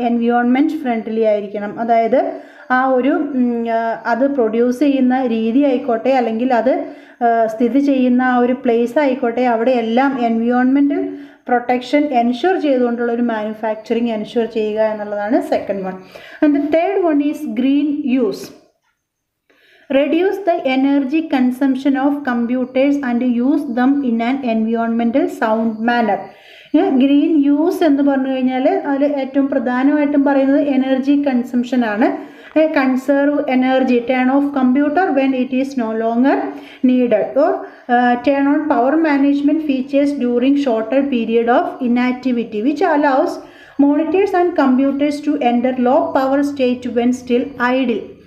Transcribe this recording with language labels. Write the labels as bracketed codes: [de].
[ml] Environment friendly ആയിരിക്കണം. അതായത് ആ ഒരു അത് പ്രൊഡ്യൂസ് ചെയ്യുന്ന രീതി ആയിക്കോട്ടെ അല്ലെങ്കിൽ അത് സ്ഥിതി ചെയ്യുന്ന ആ ഒരു പ്ലേസ് ആയിക്കോട്ടെ അവിടെയെല്ലാം എൻവിയോൺമെൻറ്റൽ പ്രൊട്ടക്ഷൻ എൻഷുർ ചെയ്തുകൊണ്ടുള്ള ഒരു മാനുഫാക്ചറിങ് എൻഷുർ ചെയ്യുക എന്നുള്ളതാണ് second one. [en] And the third one is green use. Reduce the energy consumption of computers and use them in an environmental sound manner. [ml] Green use എന്ന് പറഞ്ഞു കഴിഞ്ഞാൽ അതിൽ ഏറ്റവും പ്രധാനമായിട്ടും പറയുന്നത് എനർജി കൺസംഷൻ ആണ്. [en] Conserve energy, turn off computer when it is no longer needed, or turn on power management features during shorter period of inactivity which allows monitors and computers to enter low power state when still idle.